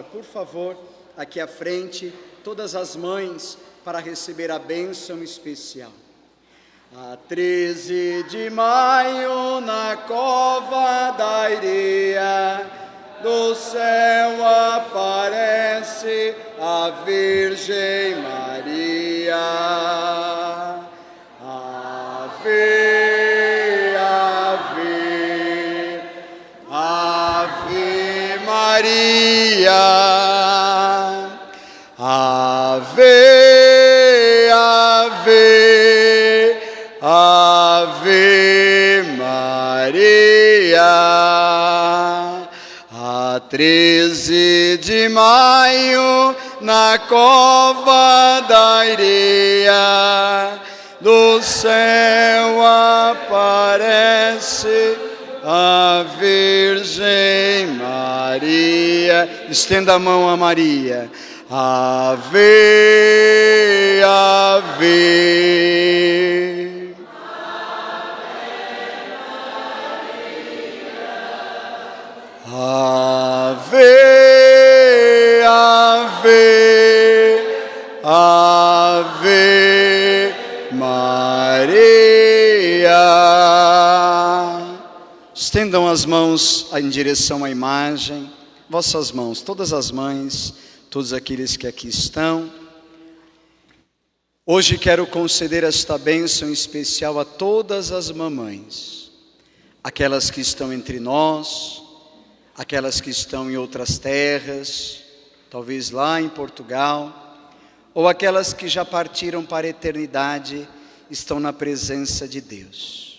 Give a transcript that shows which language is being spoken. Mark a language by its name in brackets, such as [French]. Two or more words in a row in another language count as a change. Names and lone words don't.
[Portuguese] Por favor, aqui à frente, todas as mães para receber a bênção especial. A 13 de maio, na cova da Ireia, do céu aparece a Virgem Maria. Ave, ave, ave Maria. Ave, ave, ave Maria. A 13 de maio, na cova da Ireia, do céu aparece a Virgem Maria. Estenda a mão a Maria. Ave, ave. Ave, ave, ave Maria. Estendam as mãos em direção à imagem, vossas mãos, todas as mães, todos aqueles que aqui estão. Hoje quero conceder esta bênção especial a todas as mamães, aquelas que estão entre nós, aquelas que estão em outras terras, talvez lá em Portugal, ou aquelas que já partiram para a eternidade, estão na presença de Deus.